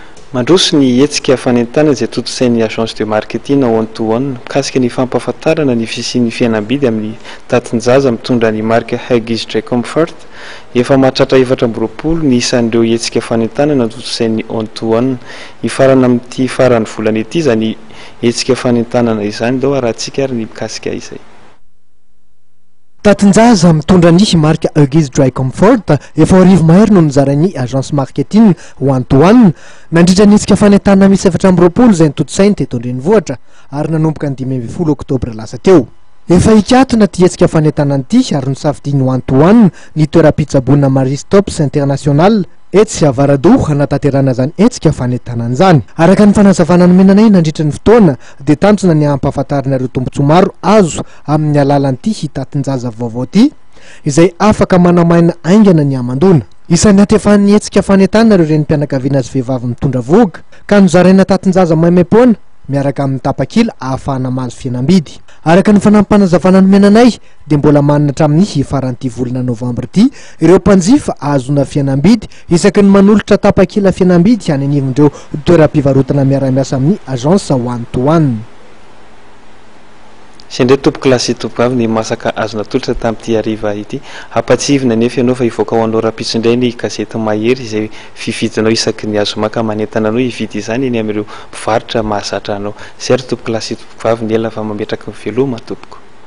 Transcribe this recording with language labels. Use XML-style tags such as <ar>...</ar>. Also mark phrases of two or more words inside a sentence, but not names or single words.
<mg>Mandroso ny hetsika fanentana izay totosain'ny</mg> <fr>agence de marketing</fr> <en>one to one</en> <mg>mikasika ny fampahafantarana ny fisian'ny fihenam-bidy amin'ny tatin-jaza mitondra ny marika Huggies Dry Comfort. Efa mahatratra 420 ny isan'ireo hetsika fanentana totosain'ny</mg> <en>one to one.</en> <mg>Ifarana amin'ity farany volana ity izany hetsika fanentanana izany dao arahantsika ary ny mikasika izay. Tatin-jaza mitondra ny marika Huggies Dry Comfort efa arivo mahery no nizarain'ny</mg> <fr>agence marketing</fr> <en>one to one</en> <mg>nandritra ny hetsika fanentana misy 420 izay nitotosainy teto Andrenivohitra ary nanomboka ny 15 oktobra lasa teo. Efa ikatona ty hetsika fanentana ity ary nisafidiany</mg> <en>one to one</en> <mg>ny toeram-pitsaboana Maristops International etsy Avarado hanatanterana zany hetsika fanentanana zany. Araka ny fanazavana nomenanay nandritra ny fotoana dia tanjona ny ampahafantarinareo tombontsoa maro azo amin'ny alalan'ity hitatin-jaza vaovao ty izay afaka manamaina aingana ny amandona. Isan'ny hatefan'ny hetsika fanentana ireo renim-pianakaviana azy vehivavy mitondra voga ka nozaraina tatin-jaza maimaimpona miaraka amin'ny tapakila ahafahana mahazo fihenam-bidy. Araka ny fanampanazavana nomenanay dia mbola manana hatramin'ny faran'ity volana novambra ity ireo mpanjifa ahazona fihenam-bidy isaky ny manolotra tapakila fihenam-bidy any anivondreo toeram-pivarotana miara-miasa amin'ny agence</mg> <en>one to one.</en> <mg>Sendray tompoky lasy tompo avy ny masaka azona tolotra tamin'ity hariva ity hampatsivina nefa ianao fa hivoaka ho anao rapitsindray ny gazety mahery izay fividinao isaky ny azo maka manentana anao hividy izany eny amin'ireo mpivarotra mahazatra anao. Zay ry tompoky lasy tompo avy ny ela fa mametraka ny veloma tompoko.</mg>